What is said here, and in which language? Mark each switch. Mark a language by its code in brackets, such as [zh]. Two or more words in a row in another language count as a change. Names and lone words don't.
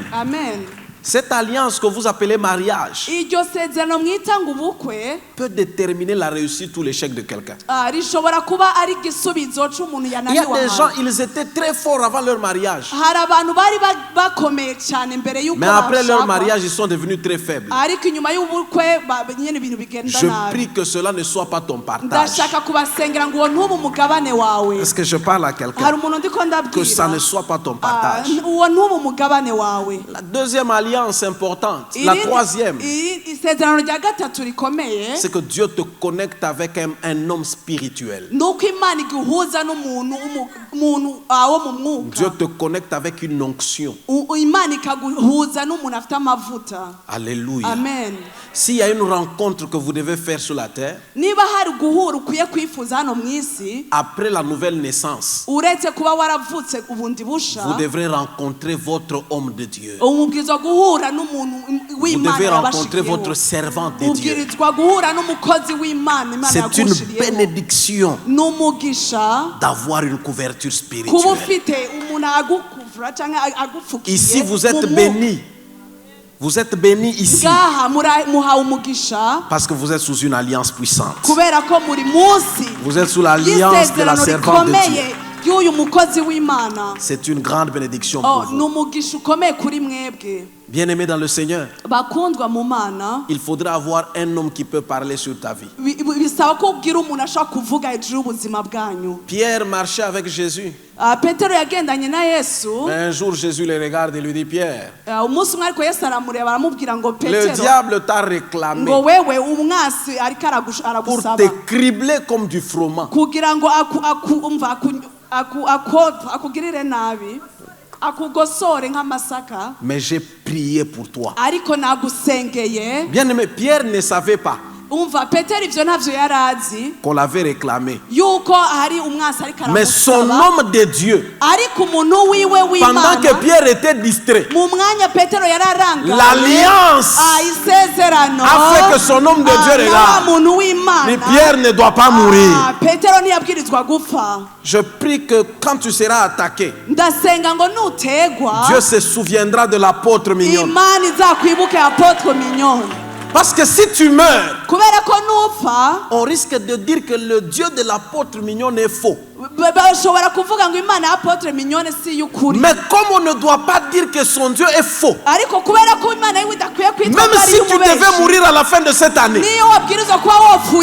[fr] Amen. Cette alliance que vous appelez mariage [rn] iryo sezerano mwita ngo ubukwe [fr] peut déterminer la réussite ou l'échec de quelqu'un. [rn] rishobora kuba ari igisubizo c'umuntu [fr] Il y a [rn] yananiwe. [fr] des gens, ils étaient très forts avant leur mariage, [rn] hari abantu bari bakomeye cyane mbere y'uko [fr] mais après leur [rn] bashakwa, [fr] mariage, ils sont devenus très faibles. [rn] ariko inyuma y'ubukwe nyine ibintu bigenda [fr] Je [rn] nabi. [fr] prie que cela ne soit pas ton partage. [rn] ndashaka kubasengera ngo uwo ntube umugabane wawe. [fr] Est-ce que je parle à [rn] hari [fr] quelqu'un? [rn] umuntu ndiko [fr] Que ça [rn] ndabwira [fr] ne soit pas ton partage. [rn] uwo ntube umugabane wawe. [fr] La deuxième alliance importante, la troisième, [rn] isezerano rya gatatu rikomeye, [fr] c'est que Dieu te connecte avec un homme spirituel. [rn] nuko Imana iguhuza n'umuntu wo mu [fr] Dieu [rn] mwuka. [fr] te connecte avec une onction. [rn] Imana ikaguhuza n'umuntu afite amavuta. Alléluia. Amen. [fr] S'il y a une rencontre que vous devez faire sur la terre, [rn] niba hari guhura ukwiye kwifuza hano mu isi, [fr] après la nouvelle naissance, [rn] uretse kuba waravutse ubundi busha, [fr] vous devrez rencontrer votre homme de Dieu. [rn] umubwirizwa guhura n'umuntu [fr] Vous [rn] w'Imana [fr] devez rencontrer [rn] yabashikiyeho. [fr] votre servant de Dieu. [rn] ubwirizwa guhura n'umukozi w'Imana Imana [fr] C'est une [rn] yagushiriyeho. [fr] bénédiction [rn] n'umugisha [fr] d'avoir une couverture [rn] kuba [fr] spirituelle. [rn] ufite umuntu agukuvura cyangwa agufukiye. [fr] Ici, vous êtes [rn] mu mwuka. [fr] bénis. Vous êtes bénis ici [rn] ngaha muhawe umugisha [fr] parce que vous êtes sous une alliance puissante. [rn] kubera ko muri munsi [fr] Vous êtes sous l'alliance de la [rn] y'isezerano [fr] servante de [rn] rikomeye [fr] Dieu. [rn] y'uyu mukozi w'Imana. [fr] C'est une grande bénédiction pour [rn] ni [fr] vous. [rn] umugisha ukomeye kuri mwebwe [fr] Bien-aimés dans le Seigneur, [rn] bakundwa mu Mana. [fr] il faudra avoir un homme qui peut parler sur ta vie. [rn] bisaba ko ubwira umuntu ashobora kuvuga hejuru y'ubuzima bwanyu. [fr] Pierre marchait avec Jésus. [rn] Petero yagendanye na Yesu. [fr] Un jour, Jésus le regarde et lui dit, Pierre, [rn] umunsi umwe ariko Yesu aramureba aramubwira ngo [fr] le [rn] Petero, [fr] diable t'a réclamé [rn] ngo wewe umwasi ariko [fr] pour [rn] aragusaba [fr] te cribler comme du froment. [rn] kugira ngo akugirire nabi, akugosore nk'amasaka, [fr] Mais j'ai prié pour toi. [rn] ariko nagusengeye. [fr] Bien-aimé, Pierre ne savait pas [rn] umva Petero ivyo ntavyo yarazi [fr] qu'on l'avait réclamé. [rn] yuko hari umwasi ariko [fr] Mais son [rn] aramusaba, [fr] homme de Dieu, [rn] ariko umuntu wiwe [fr] pendant que [rn] w'Imana [fr] Pierre était distrait, [rn] mu mwanya Petero yararangaye, [fr] l'alliance [rn] isezerano [fr] a fait que son homme de Dieu [rn] na [fr] regarde. [rn] muntu w'Imana. [fr] Mais Pierre ne doit pas mourir. [rn] Petero ntiyabwirizwa gupfa. [fr] Je prie que quand tu seras attaqué, [rn] ndasenga ngo nutegwa [fr] Dieu se souviendra de l'apôtre mignon. [rn] Imana izakwibuke Apotre Mignonne. [fr] Parce que si tu meurs, [rn] kubera ko nupfa [fr] on risque de dire que le Dieu de l'apôtre mignon est faux. [rn] bashobora kuvuga ngo Imana ya Apotre Mignonne si y'ukuri. [fr] Mais comme on ne doit pas dire que son Dieu est faux, [rn] ariko kubera ko Imana yiwe idakwiye kwitwa [fr] même si tu devais mourir à la fin de cette année, [rn] niyo wabwirizwa kuba wapfuye